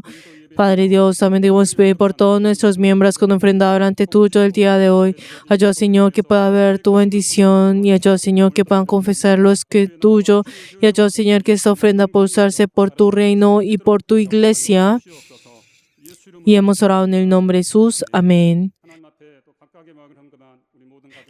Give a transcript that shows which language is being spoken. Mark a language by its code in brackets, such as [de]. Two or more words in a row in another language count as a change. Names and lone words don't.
[es] Padre Dios, también te queremos pedir por todos nuestros miembros que han ofrendado delante tuyo el día de hoy. Ayuda, Señor, que pueda haber tu bendición y ayuda, Señor, que puedan confesar lo que es tuyo y ayuda, Señor, que esta ofrenda pueda usarse por tu reino y por tu iglesia. Y hemos orado en el nombre de Jesús. Amén. [ko] 하나님 앞에 또 각각의 마음을 헌금한 우리 모든 가족